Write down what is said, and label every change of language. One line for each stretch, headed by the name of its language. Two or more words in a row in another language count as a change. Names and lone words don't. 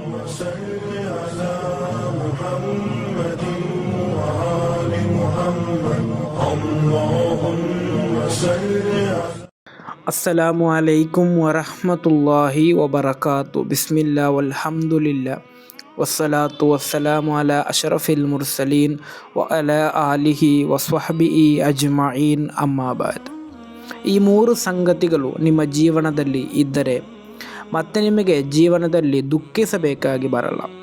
Arabic: صل على محمد وآل محمد اللهم صل على السلام عليكم ورحمة الله وبركاته. بسم الله والحمد لله والصلاة والسلام على أشرف المرسلين وعلى آله وصحبه أجمعين أما بعد.
Kannada: ಈ ಮೂರು ಸಂಗತಿಗಳು ನಿಮ್ಮ ಜೀವನದಲ್ಲಿ ಇದ್ದರೆ ಮತ್ತೆ ನಿಮಗೆ ಜೀವನದಲ್ಲಿ ದುಃಖಿಸಬೇಕಾಗಿ ಬರಲ್ಲ.